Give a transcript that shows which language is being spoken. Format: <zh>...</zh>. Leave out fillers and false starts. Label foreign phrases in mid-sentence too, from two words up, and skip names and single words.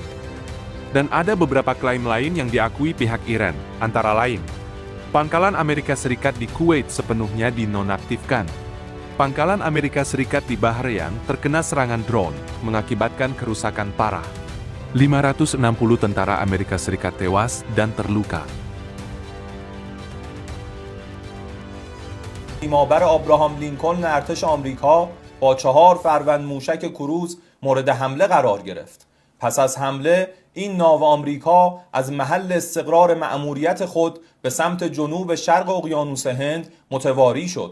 <id>Dan ada beberapa klaim lain yang diakui pihak Iran, antara lain, pangkalan Amerika Serikat di Kuwait sepenuhnya dinonaktifkan. Pangkalan Amerika Serikat di Bahrain terkena serangan drone, mengakibatkan kerusakan parah. 560 tentara Amerika Serikat tewas dan terluka.</id> <fa>تیمابر آبراهام لینکلن ارتش آمریکا با 4 فروند موشک کروز مورد حمله قرار گرفت. پس از حمله این ناو آمریکا از محل استقرار مأموریت خود به سمت جنوب شرق اقیانوس هند متواری شد.</fa>